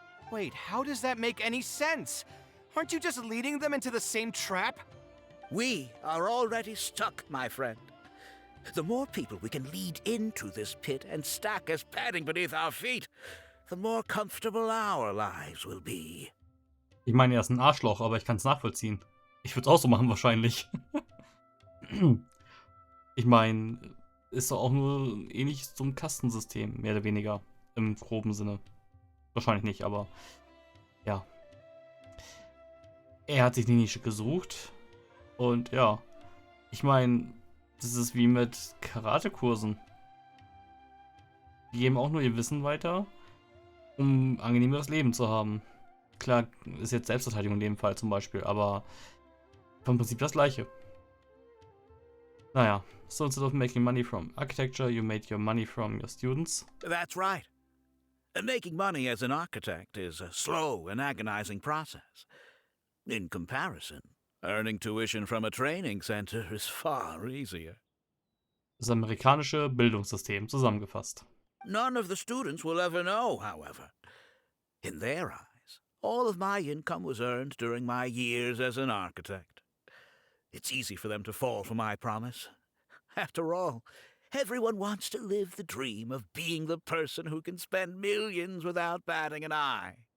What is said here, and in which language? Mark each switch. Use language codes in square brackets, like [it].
[en] Wait, how does that make any sense? Aren't you just leading them into the same trap? We are already stuck, my friend. The more people we can lead into this pit and stack as padding beneath our feet, the more comfortable our lives will be. [de] Ich meine, er ist ein Arschloch, aber ich kann es nachvollziehen. Ich würde es auch so machen, wahrscheinlich. Ich meine, ist doch auch nur ähnlich zum Kastensystem, mehr oder weniger. Im groben Sinne. Wahrscheinlich nicht, aber ja. Er hat sich die Nische gesucht. Und ja, ich meine, das ist wie mit Karatekursen. Die geben auch nur ihr Wissen weiter, um ein angenehmeres Leben zu haben. Klar, ist jetzt Selbstverteidigung in dem Fall zum Beispiel, aber vom Prinzip das gleiche. [en] Naja, so instead of making money from architecture, you made your money from your students. That's right. Making money as an architect is a slow and agonizing process. In comparison, earning tuition from a training center is far easier. [de] Das amerikanische Bildungssystem zusammengefasst. [en] None of the students will ever know, however. In their eyes, all of my income was earned during my years as an architect. It's easy for them to fall for my promise. After all, everyone wants to live the dream of being the person who can spend millions without batting an eye.